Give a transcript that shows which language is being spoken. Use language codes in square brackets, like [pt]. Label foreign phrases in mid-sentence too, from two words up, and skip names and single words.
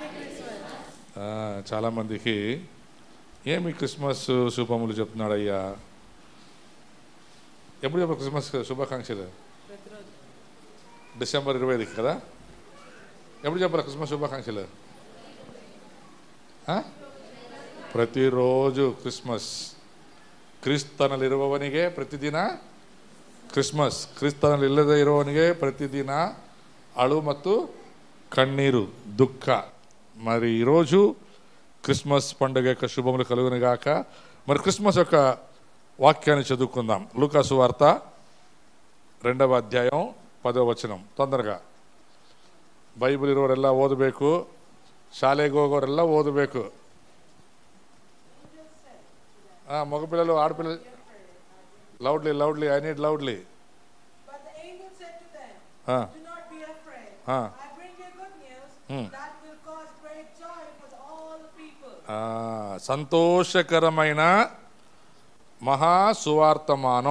[te] చాలామందికి ఏమి క్రిస్మస్ శుభములు చెప్తున్నాడు అయ్యా. ఎప్పుడు చెప్పాలి క్రిస్మస్ శుభాకాంక్షలు? డిసెంబర్ 25కి కదా. ఎప్పుడు చెప్పాలి క్రిస్మస్ శుభాకాంక్షలు? ప్రతిరోజు క్రిస్మస్. [kn] ಕ್ರಿಸ್ತನಲ್ಲಿ ಇರುವವನಿಗೆ ಪ್ರತಿದಿನ ಕ್ರಿಸ್ಮಸ್. ಕ್ರಿಸ್ತನಲ್ಲಿ ಇಲ್ಲದೆ ಇರುವವನಿಗೆ ಪ್ರತಿದಿನ ಅಳು ಮತ್ತು [te] కన్నీరు, దుఃఖ. మరి ఈరోజు క్రిస్మస్ పండుగ యొక్క శుభములు కలుగునుగాక. మరి క్రిస్మస్ యొక్క వాక్యాన్ని చదువుకుందాం. లూకా సువార్త 2వ అధ్యాయం 10వ వచనం. [kn] ತొందరగా ಬೈಬಲ್ ಇರೋರೆಲ್ಲ ಓದಬೇಕು, ಶಾಲೆಗೆ ಹೋಗೋರೆಲ್ಲ ಓದಬೇಕು. [te] మగపిల్లలు, ఆడపిల్లలు [en] loudly I need loudly. [te] సంతోషకరమైన మహా సువార్తమానం.